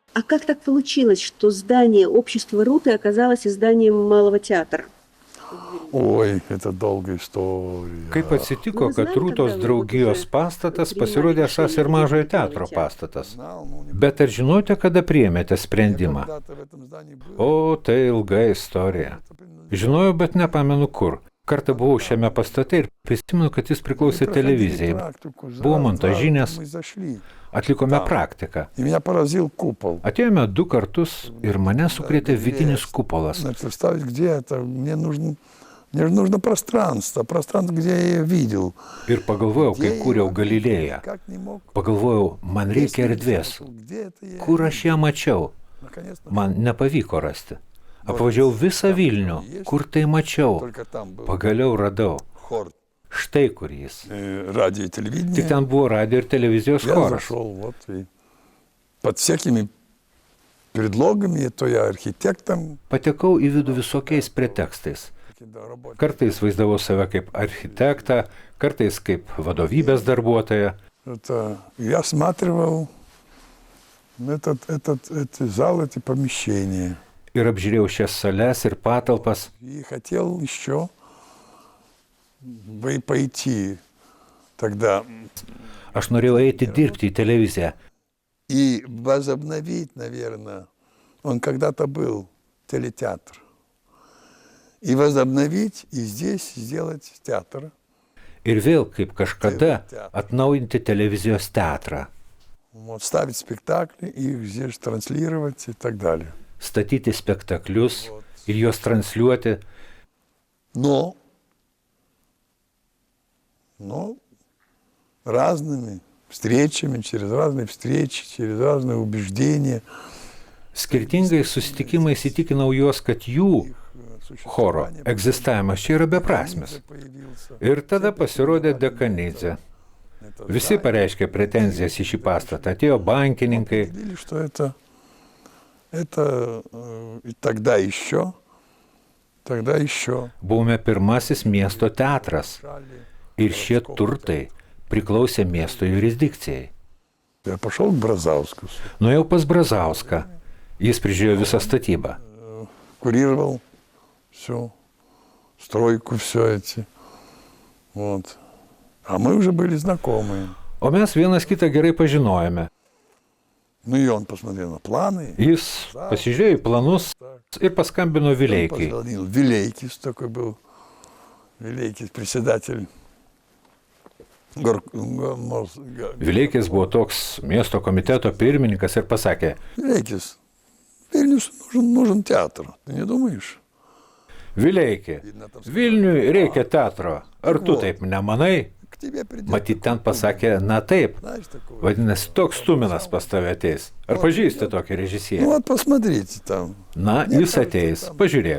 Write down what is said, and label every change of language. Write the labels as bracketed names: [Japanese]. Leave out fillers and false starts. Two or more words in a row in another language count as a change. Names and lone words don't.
[Russian] как так получилось, что здание общества Руты оказалось изданием Малого театра? Oi, это долгая istorija. [Lithuanian] Kaip atsitiko, kad Rūtos draugijos pastatas pasirodė esąs ir Mažojo teatro pastatas? Bet ar žinote, kada priėmėte sprendimą? O, tai ilga istorija. Žinojau, bet nepamenu kur. Kartą buvau šiame pastate ir prisimenu, kad jis priklausė televizijai. Buvo montažinės, atlikome praktiką. Atėjome 2 kartus ir mane sukrėtė vidinis kupolas. [Russian] Мне же нужно пространство, где я видел. [Lithuanian] Ir pagalvojau, kai kūriau Galilėją. Pagalvojau, man reikia erdvės. Kur aš ją mačiau? Man nepavyko rasti. Apvažiavau visą Vilnių. Kur tai mačiau? Pagaliau radau. Štai kur jis. Tik ten buvo radijo ir televizijos choras. [Russian] Под всякими предлогами, то я архитектом. [Lithuanian] Patekau į vidų visokiais pretekstais. Kartais vaizdavau save kaip architektą, kartais kaip vadovybės darbuotoją. [Russian] Я осматривал эти залы, эти помещения. [Lithuanian] Ir apžiūrėjau šias sales ir patalpas. [Russian] И хотел еще пойти тогда. [Lithuanian] Aš norėjau eiti dirbti į televiziją. [Russian] И возобновить, наверное, он когда-то был телетеатр. И возобновить, и здесь сделать театр. [Lithuanian] Ir vėl, kaip kažkada, atnaujinti televizijos teatrą. [Russian] Ставить спектакли, их здесь транслировать и так далее. [Lithuanian] Statyti spektaklius ir juos transliuoti. [Russian] Но разными встречами, через разные встречи, через разные убеждения. [Lithuanian] Skirtingais susitikimais įtikinau juos, kad jų choro egzistavimas čia yra beprasmis. Ir tada pasirodė Dekanidze. Visi pareiškė pretenzijas į šį pastatą. Atėjo bankininkai. Buvome pirmasis miesto teatras. Ir šie turtai priklausė miesto jurisdikcijai. Nuėjau pas Brazauską. Jis prižiūrėjo visą statybą. [Russian] Курировал всю стройку, все эти. Вот. А мы уже были знакомые. [Lithuanian] O mes vienas kitą gerai pažinojome. [Russian] Ну и он посмотрел на планы. [Lithuanian] Jis pasižiūrėjo į planus ir paskambino Vileikai. [Russian] Vileikis такой был. Vileikis председатель. [Lithuanian] Vileikis buvo toks miesto komiteto pirmininkas ir pasakė: [Russian] Vileikis, Vilnius нужен театр, ты не думаешь? [Lithuanian] Vileiki, Vilniui reikia teatro. Ar tu taip nemanai? Matyt, ten pasakė, na taip. Vadinasi, toks Tuminas pas tave ateis. Ar pažįsti tokį režisierių? Na, jis ateis, pažiūrėk.